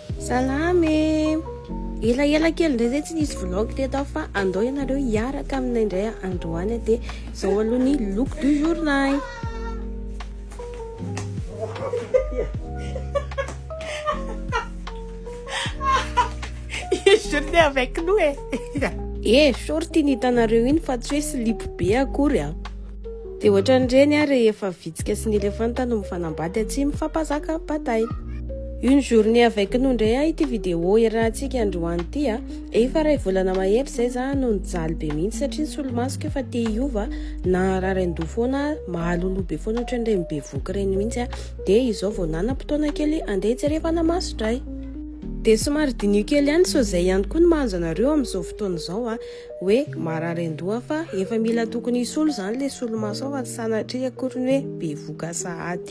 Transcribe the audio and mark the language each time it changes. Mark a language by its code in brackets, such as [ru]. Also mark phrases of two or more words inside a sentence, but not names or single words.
[mg] Salamy! Ela kely indray zay tsy nisy vlog teto aho fa andao ianareo hiaraka aminay indray androany dia izao aloha ny [fr] look du journée. Journée avec nous [mg] short iny hitanareo iny fa tsy hoe slip be akory a. Dia ohatran'ireny a rehefa vitsika sy ny elefanta no mifanambady tsy mifampazaka bataille. [fr] Une journée avec nous [mg] indray a ity vidéo iarahantsika androany ity a. Efa ray volana mahery zay za no nijaly be mihitsy satria ny solomasoko efa te hiova na rarandò foana mahalolo be foana ohatran'ireny mibevoka reny mihitsy a. Dia izao vao nanam-potoana kely andeha hijerevana masotray. Dia somary dinio kely ihany so zay ihany koa no mahazo anareo amin'izao fotoana izao a hoe mararandò fa efa mila tokony hisolo zany le solomaso fa tsy sanatria akory ny hoe bevoka sahady.